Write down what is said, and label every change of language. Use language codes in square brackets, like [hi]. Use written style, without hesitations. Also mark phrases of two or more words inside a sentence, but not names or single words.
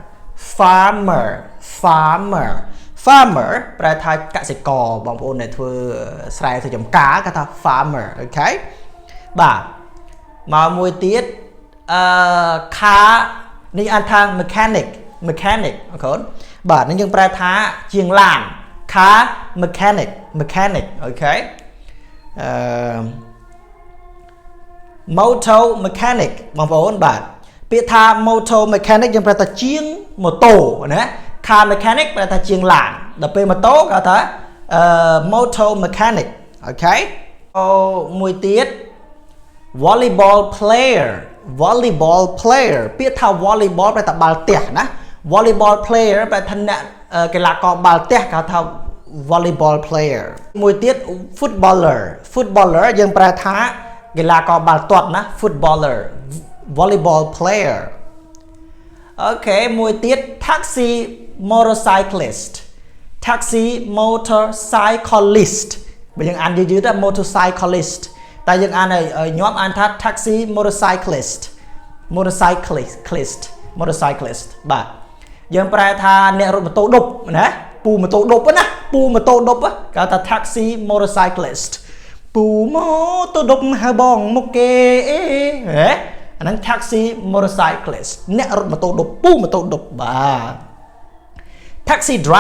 [km] ប្រែថាកសិករបងប្អូនដែលធ្វើស្រែធ្វើចម្ការគេថា farmer អូខេបាទមកមួយទៀតcar នេះអានថា mechanic អូខេបាទនេះយើងប្រែថាជាងឡាន [en] car mechanic [km] អូខេ [en] motor mechanic [km] បងប្អូនបាទពាក្យថា [en] motor mechanic [km] យើងប្រែថាជាងម៉ូតូណា [en] car mechanic [km] ប្រែថាជាងឡានដល់ពេលម៉ូតូគេថា [en] motor mechanic [km] អូខេមួយ ទៀត [en] volleyball player [km] ពាក្យថា volleyball ប្រែថាបាល់ទះណា [en] volleyball player [km] ប្រែថាអ្នកកីឡាករបាល់ទះគេថា [en] volleyball player [km] មួយទៀត footballer យើងប្រែថាកីឡាករបាល់ទាត់ណា [en] footballer volleyball player [km] អូខេមួយទៀត [en] taxi motorcyclist [km] បើយើងអានយឺតៗ motorcyclist តែយើងអានឲ្យញាប់អានថា [en] taxi motorcyclist [km] បាទយើងប្រែថាអ្នករត់ម៉ូតូឌុបណាពូម៉ូតូឌុបណាគេហៅថា [en] taxi motorcyclist [km] ពូម៉ូតូឌុបហៅបងមកគេអាហ្នឹង [en] taxi motorcyclist [km] អ្នករត់ម៉ូតូឌុបពូម៉ូតូឌុបបាទ taxi